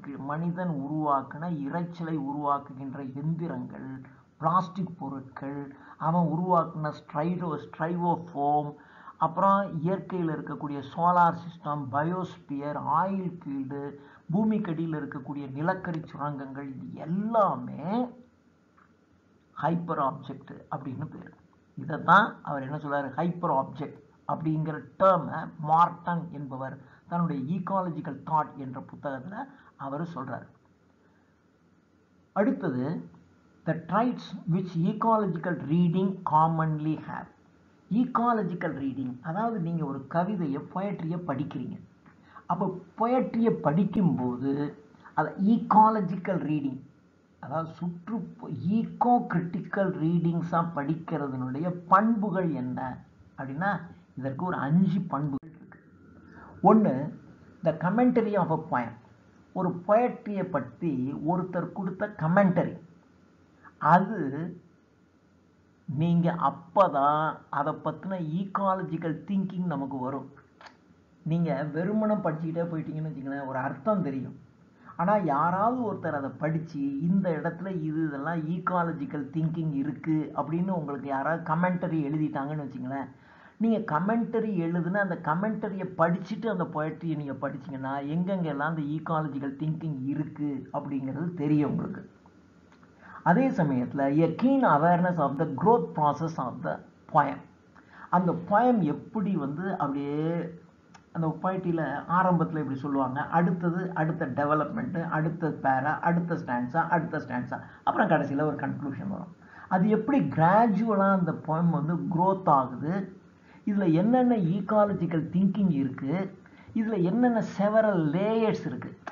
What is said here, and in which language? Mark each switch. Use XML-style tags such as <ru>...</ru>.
<ta>மனிதன் உருவாக்கின இறைச்சலை உருவாக்குகின்ற எந்திரங்கள், பிளாஸ்டிக் பொருட்கள், அவன் உருவாக்கின ஸ்ட்ரைவோஃபோம், அப்புறம் இயற்கையில் இருக்கக்கூடிய solar system, biosphere, oil field, பூமிக்கடியில் இருக்கக்கூடிய நிலக்கரி சுரங்கங்கள், இது எல்லாமே ஹைப்பர் ஆப்ஜெக்ட் அப்படின்னு பேர். இதை தான் அவர் என்ன சொல்றாரு, ஹைப்பர் ஆப்ஜெக்ட் அப்படிங்கிற டேர்மை மார்டன் என்பவர் தன்னுடைய ஈகாலஜிக்கல் தாட் என்ற புத்தகத்தில் அவர் சொல்றார். அடுத்தது,</ta> <en>the traits which ecological reading commonly have.</en> <ta>Ecological reading, அதாவது நீங்கள் ஒரு கவிதையை பொயட்ரியை படிக்கிறீங்க. அப்போ பொயட்ரியை படிக்கும்போது அதை ஈகாலஜிக்கல் ரீடிங், அதாவது ஈகோ கிரிட்டிக்கல் ரீடிங்ஸாக படிக்கிறதுனுடைய பண்புகள் என்ன அப்படின்னா இதற்கு ஒரு 5 பண்புகள் இருக்கு. ஒன்று,</ta> <en>The commentary of a poem.</en> <ta>ஒரு பொயட்ரியை பற்றி ஒருத்தர் கொடுத்த கமெண்டரி, அது நீங்கள் அப்போ தான் அதை பற்றின ஈகாலஜிக்கல் திங்கிங் நமக்கு வரும். நீங்கள் வெறுமனம் படிச்சுக்கிட்டே போயிட்டீங்கன்னு வச்சுங்களேன், ஒரு அர்த்தம் தெரியும். ஆனால் யாராவது ஒருத்தர் அதை படித்து இந்த இடத்துல இதெல்லாம் ஈகாலஜிக்கல் திங்கிங் இருக்குது அப்படின்னு உங்களுக்கு யாராவது கமெண்டரி எழுதிட்டாங்கன்னு வச்சுங்களேன், நீங்கள் கமெண்டரி எழுதுன அந்த கமெண்டரியை படிச்சுட்டு அந்த பொயட்ரியை நீங்கள் படிச்சிங்கன்னா எங்கெங்கெல்லாம் அந்த ஈகாலஜிக்கல் திங்கிங் இருக்குது அப்படிங்கிறது தெரியும் உங்களுக்கு. அதே சமயத்தில்</ta> <en>a keen awareness of the growth process of the poem.</en> <ta>அந்த poem எப்படி அப்படியே அந்த பொயட்ரியில் ஆரம்பத்தில் இப்படி சொல்லுவாங்க, அடுத்த டெவலப்மெண்ட்டு, அடுத்த பேரா, அடுத்த ஸ்டான்ஸா, அப்புறம் கடைசியில் ஒரு கன்க்ளூஷன் வரும். அது எப்படி கிராஜுவலாக அந்த poem க்ரோத் ஆகுது, இதில் என்னென்ன ஈகாலஜிக்கல் திங்கிங் இருக்குது, இதில் என்னென்ன செவரல் லேயர்ஸ் இருக்குது.</ta>